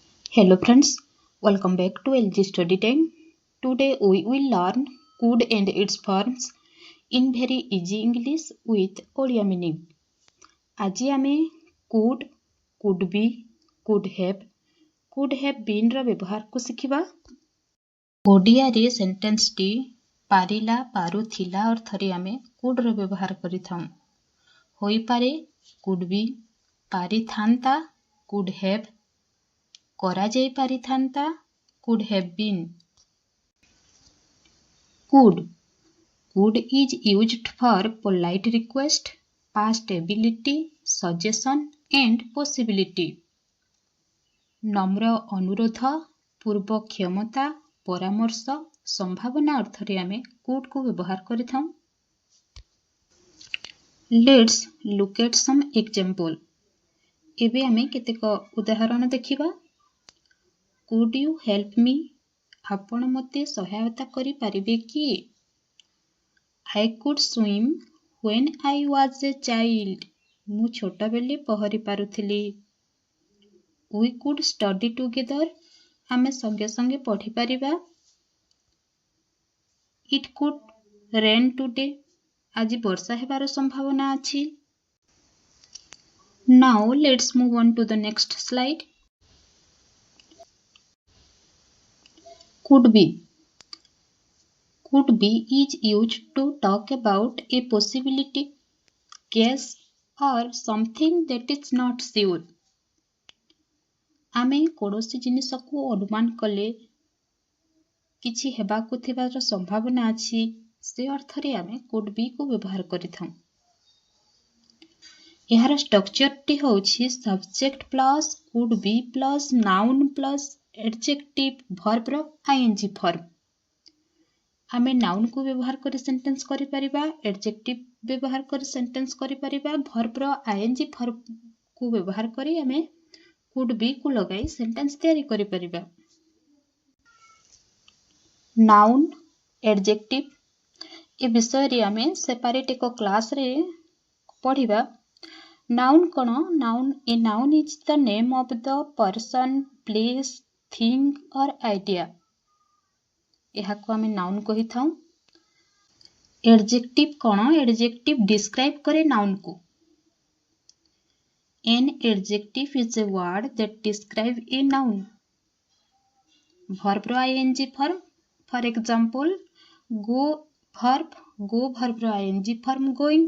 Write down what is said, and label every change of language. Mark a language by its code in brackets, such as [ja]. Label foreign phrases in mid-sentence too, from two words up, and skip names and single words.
[en] Hello friends, welcome back to LG Study Time. Today we will learn could and its forms in very easy English with Odia meaning. [or] ଆଜ ଆମେ [en] could be, could have been [or] ର ବ୍ୟବହାର को ଶିଖିବା। ଓଡ଼ିଆରେ ସେଣ୍ଟେନ୍ସଟି ପାରିଲା ପାରୁଥିଲା ଅର୍ଥରେ ଆମେ could ର ବ୍ୟବହାର କରିଥାଉ। ହୋଇପାରେ [en] could be, [or] ପାରିଥାନ୍ତା [en] could have, [or] କରାଯାଇ ପାରିଥାନ୍ତା [en] could have been. Could is used for polite request, past ability, suggestion and possibility. [or] ନମ୍ର ଅନୁରୋଧ, ପୂର୍ବ କ୍ଷମତା, ପରାମର୍ଶ, ସମ୍ଭାବନା ଅର୍ଥରେ ଆମେ could କୁ ବ୍ୟବହାର କରିଥାଉ। [en] Let's look at some example. [or] ଏବେ ଆମେ କେତେକ ଉଦାହରଣ ଦେଖିବା। [en] Could you help me? [or] ଆପଣ ମୋତେ ସହାୟତା କରିପାରିବେ କି? [en] I could swim when I was a child. [or] ମୁଁ ଛୋଟବେଳେ ପହଁରି ପାରୁଥିଲି। [en] We could study together. [or] ଆମେ ସଙ୍ଗେ ସଙ୍ଗେ ପଢ଼ିପାରିବା। [en] It could rain today. [or] ଆଜି ବର୍ଷା ହେବାର ସମ୍ଭାବନା ଅଛି। [en] Now let's move on to the next slide. Could be. Could be is used to talk about a possibility, guess or something that is not sure. [or] ଆମେ କୌଣସି ଜିନିଷକୁ ଅନୁମାନ କଲେ କିଛି ହେବାକୁ ଥିବାର ସମ୍ଭାବନା ଅଛି ସେ ଅର୍ଥରେ ଆମେ [en] could be [or] କୁ ବ୍ୟବହାର କରିଥାଉ। ଏହାର ଷ୍ଟ୍ରକ୍ଚରଟି ହେଉଛି [en] subject plus could be plus noun plus adjective verb [or] ର [en] ing form। [or] ଆମେ noun କୁ ବ୍ୟବହାର କରି ସେଣ୍ଟେନ୍ସ କରିପାରିବା, adjective ବ୍ୟବହାର କରି ସେଣ୍ଟେନ୍ସ କରିପାରିବା, verb ର [en] ing form [or] କୁ ବ୍ୟବହାର କରି ଆମେ [en] could be [or] କୁ ଲଗାଇ ସେଣ୍ଟେନ୍ସ ତିଆରି କରିପାରିବା। noun, adjective ଏ ବିଷୟରେ ଆମେ ସେପାରେଟ ଏକ କ୍ଲାସରେ ପଢ଼ିବା। Noun କ'ଣ? [en] A noun is the name of the person, place, thing or idea. [or] ଏହାକୁ ଆମେ noun କହିଥାଉ। Adjective କ'ଣ? [en] Adjective describe kare noun को. An adjective is a word that describe a noun. Verb ro ing form. For example, go verb ro ing form going.